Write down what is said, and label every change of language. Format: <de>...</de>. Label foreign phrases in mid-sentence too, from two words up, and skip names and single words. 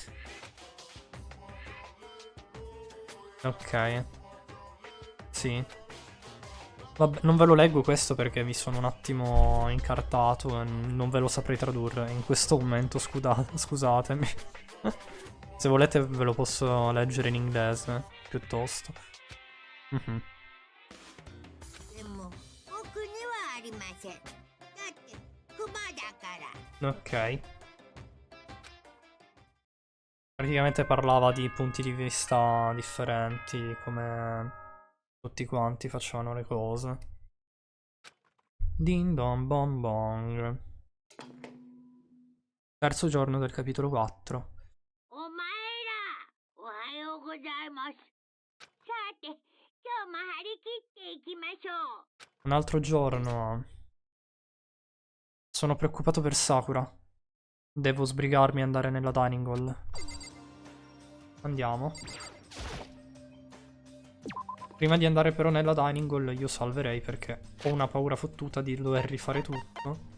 <it>Ok. Sì. Vabbè, non ve lo leggo questo perché mi sono un attimo incartato e non ve lo saprei tradurre in questo momento, scusatemi. Se volete ve lo posso leggere in inglese, piuttosto. Mhm.</it> <ja>でも僕にはありません。だってクマだから。</ja> <it>Ok. Praticamente parlava di punti di vista differenti, come tutti quanti facevano le cose. Din don bon bong. Terzo giorno del capitolo 4.</it> <ja>お前ら、おはようございます。さて、今日も張り切っていきましょう。</ja> <it>Un altro giorno. Sono preoccupato per Sakura. Devo sbrigarmi e andare nella</it> <en>dining hall.</en> <it>Andiamo. Prima di andare però nella</it> <en>dining hall</en> <it>io salverei perché ho una paura fottuta di dover rifare tutto.</it>